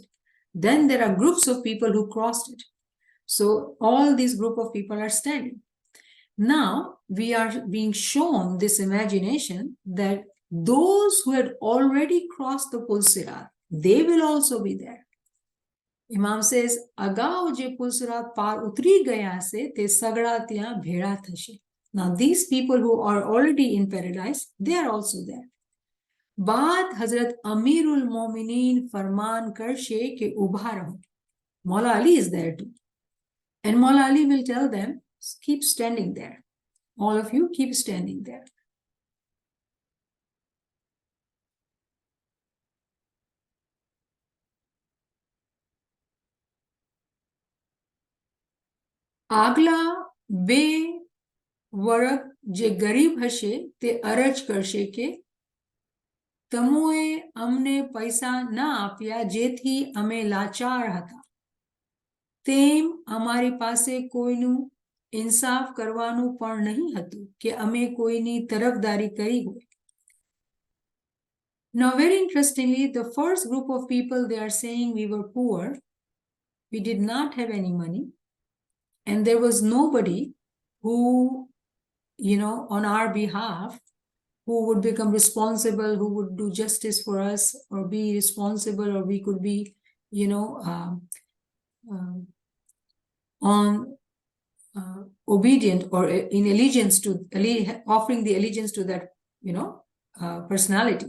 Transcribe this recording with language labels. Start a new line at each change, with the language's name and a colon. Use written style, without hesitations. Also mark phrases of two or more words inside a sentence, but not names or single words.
English: Then there are groups of people who crossed it. So all these group of people are standing. Now we are being shown this imagination that those who had already crossed the Pul Sirat, they will also be there. Imam says,
Gujarati: "અગાઉ જે પુલ સિરાત પર ઊતરી ગયા છે તે સઘળા ત્યાં ભેળા થશે."
English: Now these people who are already in paradise, they are also there.
Gujarati: બાત હઝરત અમીરુલ મોમિનીન ફરમાન કરશે કે ઊભા રહો.
English: Maula Ali is there too. And Maula Ali will tell them, keep standing there. All of you keep standing there.
Gujarati: અગલા બે વર્ગ જે ગરીબ હશે તે અરજ કરશે કે તમોએ અમને પૈસા ના આપ્યા જેથી અમે લાચાર હતા તેમ અમારી પાસે કોઈનું ઇન્સાફ કરવાનું પણ નહીં હતું કે અમે કોઈની તરફદારી કરી હોય.
English: Now very interestingly, the first group of people, they are saying we were poor, we did not have any money, and there was nobody who on our behalf, who would become responsible, who would do justice for us or be responsible, or we could be, obedient or in allegiance to, offering the allegiance to that, personality.